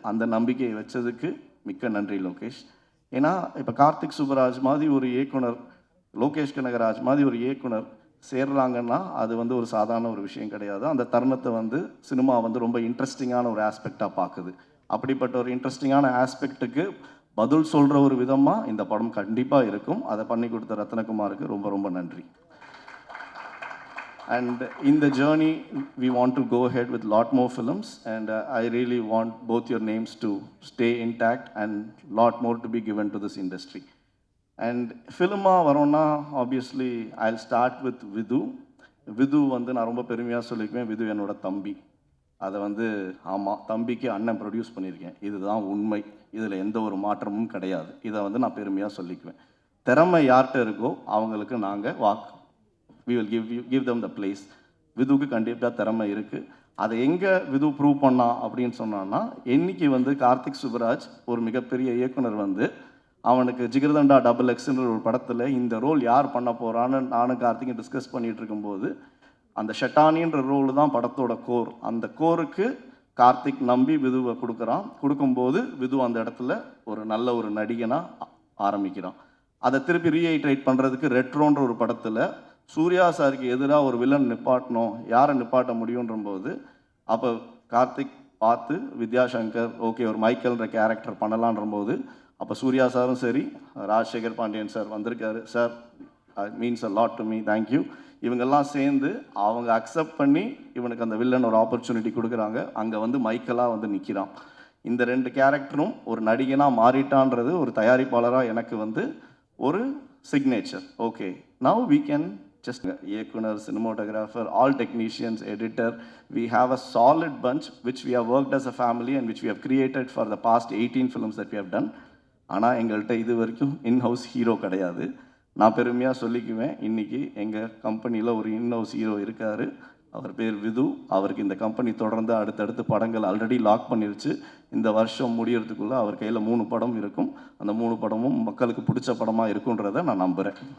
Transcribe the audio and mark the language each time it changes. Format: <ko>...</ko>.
<ta>அந்த நம்பிக்கையை வச்சதுக்கு மிக்க நன்றி லோகேஷ். ஏன்னா இப்போ கார்த்திக் சுப்புராஜ் மாதிரி ஒரு இயக்குனர், லோகேஷ் கனகராஜ் மாதிரி ஒரு இயக்குனர் சேர்றாங்கன்னா அது வந்து ஒரு சாதாரண ஒரு விஷயம் கிடையாது. அந்த தருணத்தை வந்து சினிமா வந்து ரொம்ப இன்ட்ரெஸ்டிங்கான ஒரு ஆஸ்பெக்டாக பார்க்குது. அப்படிப்பட்ட ஒரு இன்ட்ரெஸ்டிங்கான ஆஸ்பெக்ட்டுக்கு பதில் சொல்கிற ஒரு விதமாக இந்த படம் கண்டிப்பாக இருக்கும். அதை பண்ணி கொடுத்த ரத்னகுமாருக்கு ரொம்ப ரொம்ப நன்றி.</ta> <en>And in the journey, we want to go ahead with a lot more films, and I really want both your names to stay intact and lot more to be given to this industry. And</en> <ta>ஃபிலிமாக வரோன்னா</ta> <en>Obviously I'll start with Vidhu.</en> <ta>விது வந்து நான் ரொம்ப பெருமையாக சொல்லிக்குவேன், விது என்னோட தம்பி. அதை வந்து ஆமாம், தம்பிக்கு அண்ணன் ப்ரொடியூஸ் பண்ணியிருக்கேன், இதுதான் உண்மை, இதில் எந்த ஒரு மாற்றமும் கிடையாது. இதை வந்து நான் பெருமையாக சொல்லிக்குவேன். திறமை யார்கிட்ட இருக்கோ அவங்களுக்கு நாங்கள்</ta> <en>we will give them the place.</en> <ta>விதுவுக்கு கண்டிப்பாக திறமை இருக்குது. அதை எங்கே விது ப்ரூவ் பண்ணா அப்படின்னு சொன்னான்னா, இன்னைக்கு வந்து கார்த்திக் சுப்புராஜ் ஒரு மிகப்பெரிய இயக்குனர் வந்து அவனுக்கு ஜிகர்தண்டா XXன்ற ஒரு படத்தில் இந்த ரோல் யார் பண்ண போகிறான்னு நானும் கார்த்திக்கும் டிஸ்கஸ் பண்ணிகிட்டு இருக்கும்போது, அந்த ஷட்டானின்ற ரோல் தான் படத்தோட கோர். அந்த கோருக்கு கார்த்திக் நம்பி விதுவை கொடுக்கும்போது விது அந்த இடத்துல ஒரு நல்ல ஒரு நடிகனாக ஆரம்பிக்கிறான். அதை திருப்பி ரீஐட்ரேட் பண்ணுறதுக்கு ரெட்ரோன்ற ஒரு படத்தில் சூர்யா சாருக்கு எதிராக ஒரு வில்லன் நிப்பாட்டணும், யாரை நிப்பாட்ட முடியுன்றபோது அப்போ கார்த்திக் பார்த்து வித்யாசங்கர் ஓகே ஒரு மைக்கேல்ன்ற கேரக்டர் பண்ணலான்றபோது அப்போ சூர்யா சாரும் சரி, ராஜசேகர் பாண்டியன் சார் வந்திருக்காரு, sir</ta> <en>Means a lot to me, thank you.</en> <ta>இவங்கெல்லாம் சேர்ந்து அவங்க அக்செப்ட் பண்ணி இவனுக்கு அந்த வில்லன் ஒரு ஆப்பர்ச்சுனிட்டி கொடுக்குறாங்க. அங்கே வந்து மைக்கேலாக வந்து நிற்கிறான். இந்த 2 கேரக்டரும் ஒரு நடிகனாக மாறிட்டான்றது ஒரு தயாரிப்பாளராக எனக்கு வந்து ஒரு signature.</ta> <en>Okay, now we can just இயக்குனர், cinematographer, all technicians, editor, we have a solid bunch which we have worked as a family and which we have created for the past 18 films that we have done.</en> <ta>ஆனால் எங்கள்கிட்ட இது வரைக்கும் in-house hero கிடையாது. நான் பெருமையாக சொல்லிக்குவேன், இன்றைக்கி எங்கள் கம்பெனியில் ஒரு இன்ஹவுஸ் ஹீரோ இருக்கார், அவர் பேர் விது. அவருக்கு இந்த கம்பெனி தொடர்ந்து அடுத்தடுத்து படங்கள் ஆல்ரெடி லாக் பண்ணிருச்சு. இந்த வருஷம் முடியறதுக்குள்ளே அவர் கையில் 3 படம் இருக்கும். அந்த 3 படமும் மக்களுக்கு பிடிச்ச படமாக இருக்குன்றதை நான் நம்புகிறேன்.</ta>